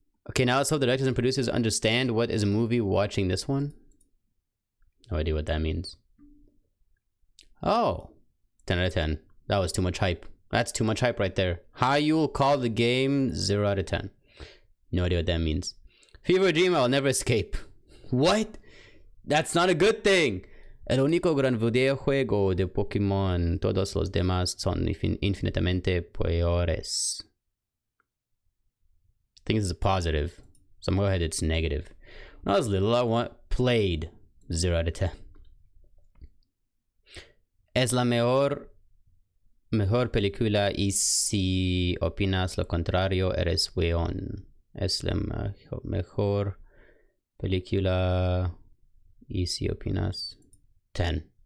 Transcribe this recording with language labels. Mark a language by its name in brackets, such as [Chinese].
[English] Okay, now let's hope the directors and producers understand what is a movie watching this one. No idea what that means. Oh, 10 out of 10. That was too much hype. That's too much hype right there. How you will call the game 0 out of 10. No idea what that means. Fever dream I'll never escape. What? That's not a good thing. [Spanish] El único gran videojuego de Pokémon. Todos los demás son infinitamente peores. [English] I think this is a positive. So I'm going to go ahead, it's negative. When I was little, I played 0 out of 10. [Spanish] Es la mejor película y si opinas lo contrario eres weón. Es la mejor película y si opinas 10.